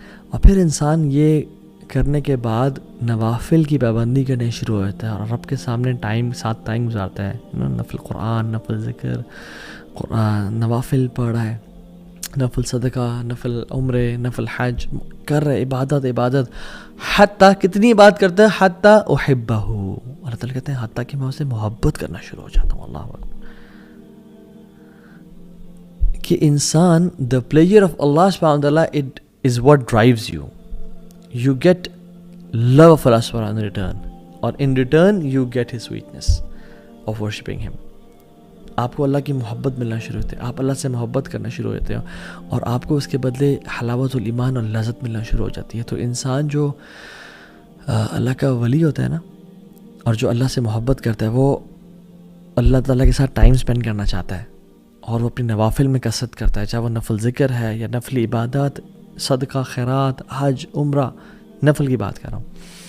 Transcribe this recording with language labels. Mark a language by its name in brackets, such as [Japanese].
[Urdu] اور پھر انسان یہ کرنے کے بعد نوافل کی پابندی کرنے شروع ہو جاتا ہے اور رب کے سامنے ساتھ ٹائم گزارتا ہے, نفل قرآن, نفل ذکر, قرآن, نوافل پڑھ رہا ہے, نفل صدقہ, نفل عمرے, نفل حج کر رہے, عبادت. حتیٰ کتنی عبادت کرتا ہے, حتیٰ احبہ, اللہ تعالیٰ کہتے ہیں حتیٰ کہ میں اسے محبت کرنا شروع ہو جاتا ہوں. اللہ اکبر. کہ انسان [English] the pleasure of Allah subhanahu wa ta'ala it is what drives you. You get love of Allah subhanahu wa ta'ala in return, or in return you get his sweetness of worshipping him. [Urdu] آپ کو اللہ کی محبت ملنا شروع ہوتے ہیں, آپ اللہ سے محبت کرنا شروع ہوتے ہیں اور آپ کو اس کے بدلے حلاوت الایمان اور لذت ملنا شروع ہو جاتی ہے. تو انسان جو اللہ کا ولی ہوتا ہے نا, اور جو اللہ سے محبت کرتا ہے, وہ اللہ تعالیٰ کے ساتھ ٹائم اسپینڈ کرنا چاہتا ہے اور وہ اپنی نوافل میں کثرت کرتا ہے, چاہے وہ نفل ذکر ہے یا نفل عبادات, صدقہ, خیرات, حج, عمرہ, نفل کی بات کر رہا ہوں.